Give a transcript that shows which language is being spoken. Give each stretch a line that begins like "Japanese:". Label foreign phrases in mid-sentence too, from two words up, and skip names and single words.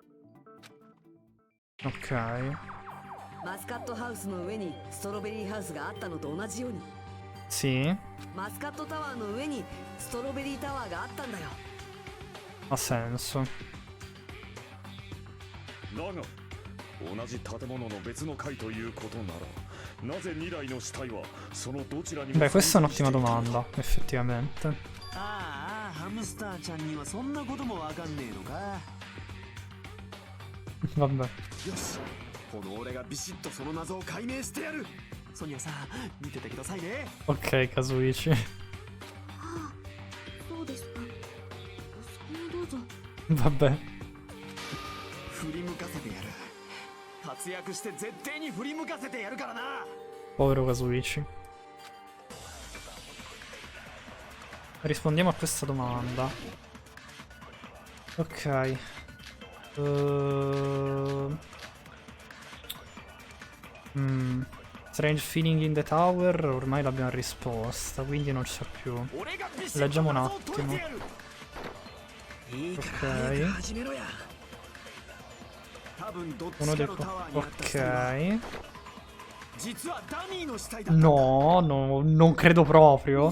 Italian: Ok.
Japanese: マスカットハウスの上にストロベリーハウスがあったのと同じように
Italian: Sì,
Japanese: マスカットタワーの上にストロベリータワーがあったんだよ。
Italian: ha senso.
Japanese: だが同じ建物の別の階ということならなぜ2台の死体はそのどちらにも
Italian: Beh, questa è un'ottima domanda, effettivamente.
Japanese: ああ、ハムスターちゃんにはそんなこともわかんねえのか。
Italian: Vabbè.
Japanese: よし、この俺がビシッとその謎を解明してやる。ソニアさん、見ててくださいね。
Italian: Ok, Kazuichi.
Japanese: そうですか。お好きにどうぞ。
Italian: Vabbè.
Japanese: 振り向かせてやる。活躍して絶対に振り向かせてやるからな。
Italian: Povero Kazuichi. Rispondiamo a questa domanda. Ok.
English: Strange feeling in the tower.
Italian: Ormai l'abbiamo risposta, quindi non c'è più. Leggiamo un attimo. Ok. Uno dei ok. No, no, non credo proprio.